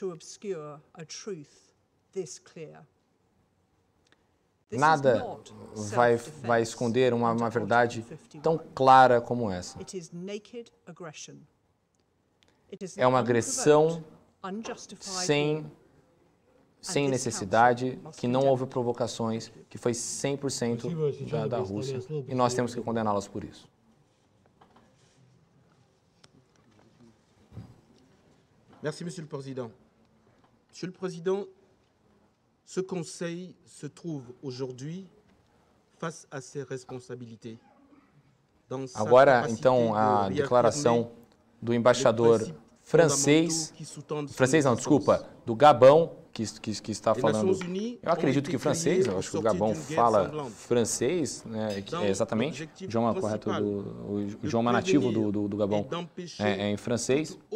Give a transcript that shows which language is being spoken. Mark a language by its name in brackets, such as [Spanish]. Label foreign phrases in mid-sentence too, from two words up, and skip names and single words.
[Portuguese] Nada vai esconder uma verdade tão clara como essa. É uma agressão sem necessidade, que não houve provocações, que foi 100% da Rússia, e nós temos que condená-las por isso. [French] Merci, Monsieur le Président. Monsieur le Président, ce Conseil se trouve aujourd'hui face à ses responsabilités. [Portuguese] Agora, então, a declaração do embaixador do Gabão, que está falando. Eu acredito que francês, eu acho que o Gabão fala francês, né, é exatamente, o idioma correto, o idioma nativo do Gabão é em francês.